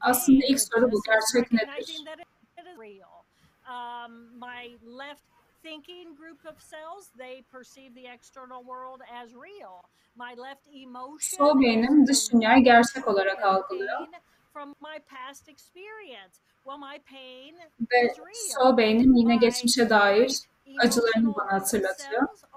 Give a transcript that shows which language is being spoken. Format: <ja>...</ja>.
<tr>Aslında ilk soru bu, gerçek nedir?</tr> <en>Real. My left thinking group of cells, they perceive the external world as real. My left emotion,</en> <tr>sol beynim dış dünyayı gerçek olarak algılıyor.</tr> <en>From my past experience. Well, my pain</en> <tr>ve sol beynim yine geçmişe dair acılarını bana hatırlatıyor.</tr>